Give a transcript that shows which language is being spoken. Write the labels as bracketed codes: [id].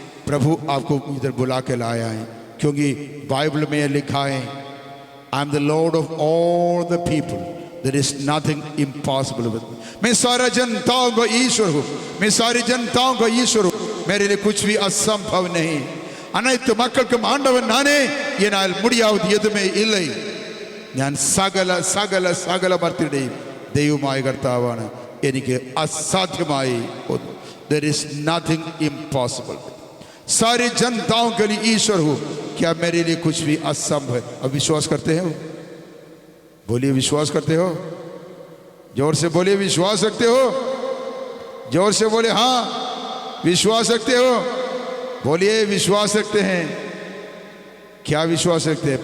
[hi] प्रभु आपको इधर बुला के लाया है, क्योंकि बाइबल में लिखा है, [en] I am the Lord of all the people, there is nothing impossible with me. [hi] मैं सारा जनताओं का ईश्वर हूँ, मैं सारी जनताओं का ईश्वर हूँ, मेरे लिए कुछ भी असंभव नहीं। [ta] அனைத்து மக்களுக்கும் ஆண்டவன் நானே, என்னால் முடியாவது எதுவுமே இல்லை. [ml] ഞാൻ സകല ഭർത്തിയുടെയും ദൈവമായ കർത്താവാണ്, എനിക്ക് അസാധ്യമായി ഒന്നും. [en] There is nothing impossible. [hi] सारी जनताओं के लिए ईश्वर हूँ, क्या मेरे लिए कुछ भी असंभव है? अब विश्वास करते हो? बोलिए विश्वास करते हो? जोर से बोलिए विश्वास रखते हो? जोर से बोले हाँ विश्वास रखते हो? बोलिए विश्वास रखते हैं। क्या विश्वास रखते हैं?